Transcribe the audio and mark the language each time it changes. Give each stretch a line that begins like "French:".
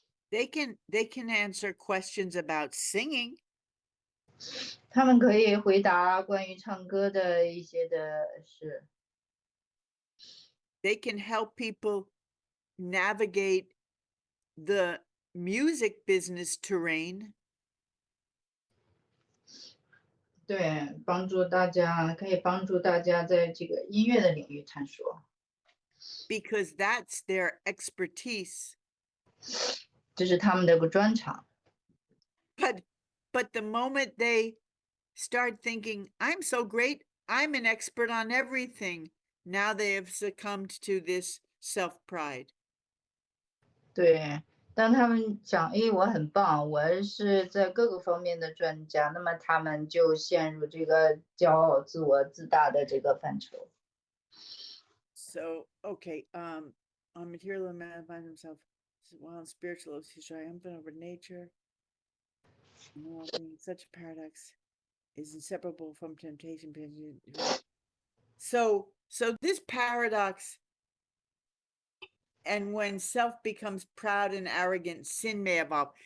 English: They can answer questions about singing.
Chinese: 他们可以回答关于唱歌的一些的事。
English: They can help people navigate the music business terrain.
Chinese: 对，帮助大家，可以帮助大家在这个音乐的领域探索，
English: because that's their expertise.
Chinese: 这是他们的一个专长。
English: But the moment they start thinking, I'm so great, I'm an expert on everything, now they have succumbed to this self-pride.
Chinese: 对，当他们讲，诶，我很棒，我是在各个方面的专家，那么他们就陷入这个骄傲、自我、自大的这个范畴。
English: So, okay, on material man finds himself, while spiritual is triumphant over nature. Such a paradox is inseparable from temptation. So this paradox, and when self becomes proud and arrogant, sin may evolve.